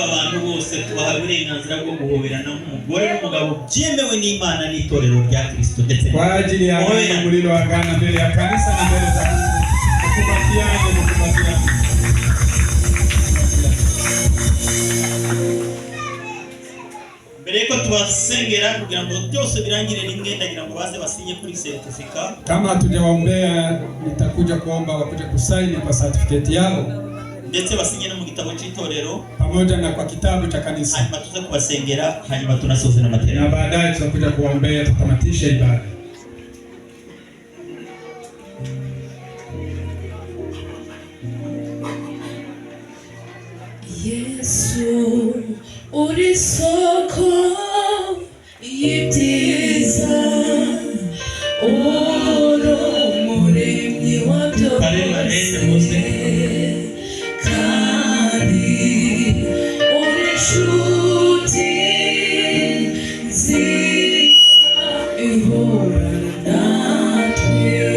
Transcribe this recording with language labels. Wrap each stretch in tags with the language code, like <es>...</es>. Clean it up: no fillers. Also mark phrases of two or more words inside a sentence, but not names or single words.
<rw>bantu bose, tubaha uburenganzira bwo guhoberana nk'umugore n'umugabo, byemewe n'Imana n'itorero rya Kristo, ndetse</rw> <sw>kwa ajili ya mulilo wa agano mbele ya kanisa na mbele za Mungu. Mkumbatiane.</sw> <rw>Mbere yuko tubasengera kugira ngo byose birangire rimwe, ndagira ngo baze basinye kuri certificate.</rw> <sw>Kama hatujawaombea nitakuja kuomba wakuje kusaini kwa certificate yao,</sw> <rw>ndetse basinye no mu gitabo cy'itorero</rw> <sw>pamoja na kwa kitabu cha kanisa.</sw> <rw>Hanyuma tuze kubasengera, hanyuma tunasoze na materaniro,</rw> <sw>na baadaye tutakuja kuwaombea, tutamatisha ibada.</sw> <rw>Yesu uri soko y'ibyiza, uri umuremyi wa byose, kandi uri inshuti nziza ihorana natwe.</rw>